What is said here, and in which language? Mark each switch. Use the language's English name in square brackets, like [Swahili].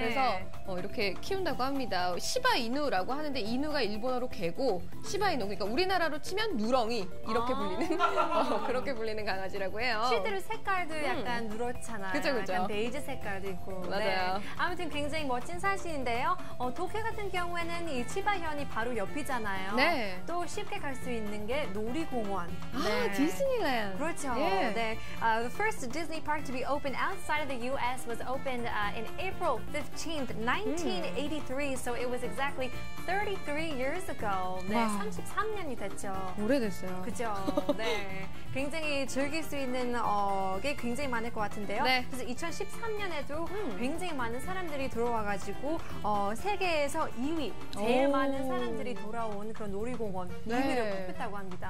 [Korean] 그래서 이렇게 키운다고 합니다. 시바이누라고 하는데 이누가 일본어로 개고 시바이누 그러니까 우리나라로 치면 누렁이 이렇게 불리는 그렇게 불리는 강아지라고 해요. 실제로 색깔도 약간 누렇잖아요. 그죠. 약간 베이지 색깔도 있고. 맞아요. 네. 아무튼 굉장히 멋진 사진인데요. 도쿄 같은 경우에는 이 치바현이 바로 옆이잖아요. 네. 또 쉽게 갈 수 있는 게 놀이공원. 네. 디즈니랜드. 그렇죠. 예. 네. [English] The first Disney park to be opened outside of the U.S. was opened in April 15th, 1983. So it was exactly 33 years ago. [Korean] 네, 와. 33년이 됐죠. 오래됐어요. 그죠. 네. 굉장히 즐길 수 있는 게 굉장히 많을 것 같은데요. 네. 그래서 2013년에도 굉장히 많은 사람들이 들어와가지고 세계에서 2위 제일 많은 사람들이 돌아온 그런 놀이공원 2위를 뽑혔다고 합니다.